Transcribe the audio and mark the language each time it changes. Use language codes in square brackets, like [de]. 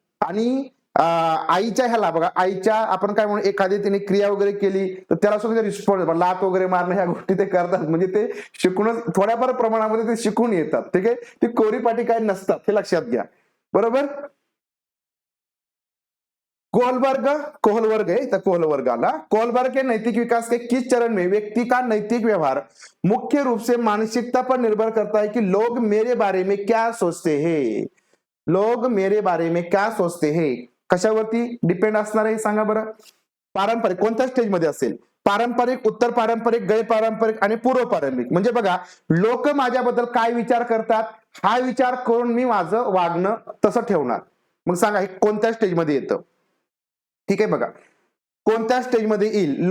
[mr] आणि आईच्या ह्याला बघा, आईच्या आपण काय म्हणू, एखादी तिने क्रिया वगैरे केली तर त्याला सुद्धा रिस्पॉन्स, लात वगैरे मारणं, ह्या गोष्टी ते करतात. म्हणजे ते शिकूनच थोड्याफार प्रमाणामध्ये ते शिकून येतात. ठीक आहे. ती कोरीपाठी काय नसतात, हे लक्षात घ्या, बरोबर. कोहलवर्ग [hi] है, तो [mr] कोहलवर्ग आला. [hi] कोहलवर्ग के नैतिक विकास के किस चरण में व्यक्ति का नैतिक व्यवहार मुख्य रूप से मानसिकता पर निर्भर करता है कि लोग मेरे बारे में क्या सोचते हैं. लोग मेरे बारे में क्या सोचते हैं [mr] कशावरती डिपेंड असणार आहे सांगा बरं. पारंपरिक कोणत्या स्टेज मध्ये असेल? पारंपरिक, उत्तर पारंपरिक, गैर पारंपरिक आणि पूर्व पारंपरिक. म्हणजे बघा, लोक माझ्याबद्दल काय विचार करतात हा विचार करून मी माझं वागणं तसं ठेवणार. मग सांगा हे कोणत्या स्टेजमध्ये येतं? ठीक आहे. बघा कोणत्या स्टेजमध्ये येईल?